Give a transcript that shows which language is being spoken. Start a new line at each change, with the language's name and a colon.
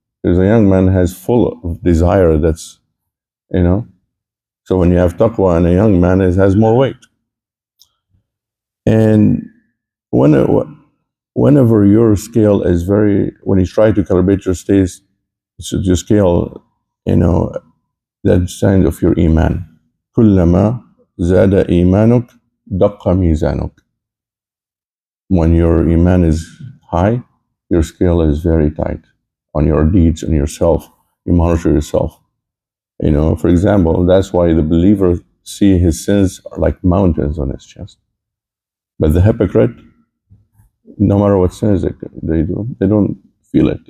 English: Because a young man has full of desire that's, so when you have taqwa in a young man, it has more weight. And when, whenever your scale is when you try to calibrate your scale, that sign of your iman.
Arabic: كلما زاد إيمانك دق ميزانك.
English: When your iman is high, your scale is very tight on your deeds and yourself. You monitor yourself. For example, that's why the believer see his sins are like mountains on his chest. But the hypocrite, no matter what sins they do, they don't feel it.